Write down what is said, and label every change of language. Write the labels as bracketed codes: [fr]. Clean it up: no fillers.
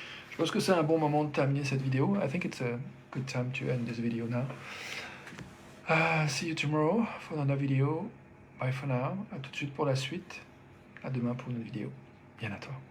[fr] Je pense que c'est un bon moment de terminer cette vidéo. [en] I think it's a good time to end this video now. See you tomorrow for another video. Bye for now. [fr] À tout de suite pour la suite. À demain pour une vidéo. Bien à toi.